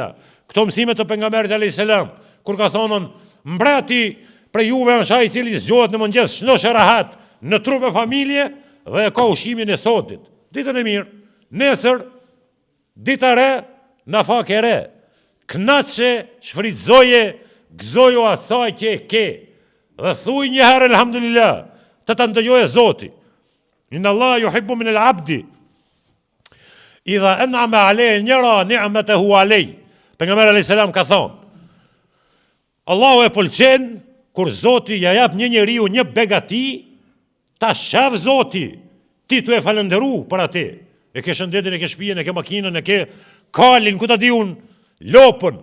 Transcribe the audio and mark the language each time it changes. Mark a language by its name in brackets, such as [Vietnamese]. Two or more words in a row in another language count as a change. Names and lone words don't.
[Albanian] Këto mësime të pejgamberit [Arabic] عليه السلام, [Albanian] kur ka thonën mbreti prej juve është ai i cili zgjohet në mëngjes, shnosh rahat në trup e familje dhe e ka ushimin e sotit. Ditën e mirë, nesër dita re, nafak e re. Kënaqe, shfrytëzoje, gëzojo asaj që e ke. Dhe thuj një herë elhamdulillah, të ta ndëgjojë Zoti. [Arabic] إن الله يحب من العبد إذا أنعم عليه يرى نعمته عليه. [Albanian] Pejgamberi [Arabic] عليه السلام [Albanian] ka thonë, Allahu e pëlqen kur Zoti ja jap një njeriu një begati, ta shaf Zoti, ti tu e falenderu për atë. E ke shëndetin, e ke shtëpinë, e ke makinën, e ke kalin, ku ta di unë, lopën.